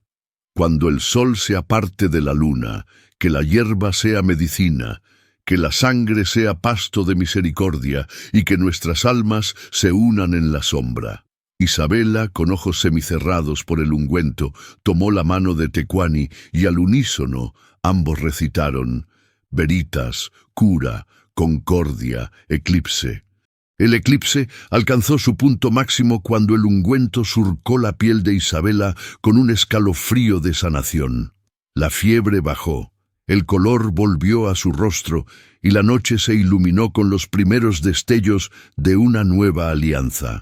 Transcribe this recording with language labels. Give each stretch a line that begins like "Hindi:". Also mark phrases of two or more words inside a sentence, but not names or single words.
Spanish: Cuando el sol se aparte de la luna, que la hierba sea medicina, que la sangre sea pasto de misericordia y que nuestras almas se unan en la sombra. Isabela, con ojos semicerrados por el ungüento, tomó la mano de Tecuani y al unísono ambos recitaron:
Latin: Veritas, cura, concordia,
Spanish: eclipse. El eclipse alcanzó su punto máximo cuando el ungüento surcó la piel de Isabela con un escalofrío de sanación. La fiebre bajó, el color volvió a su rostro y la noche se iluminó con los primeros destellos de una nueva alianza.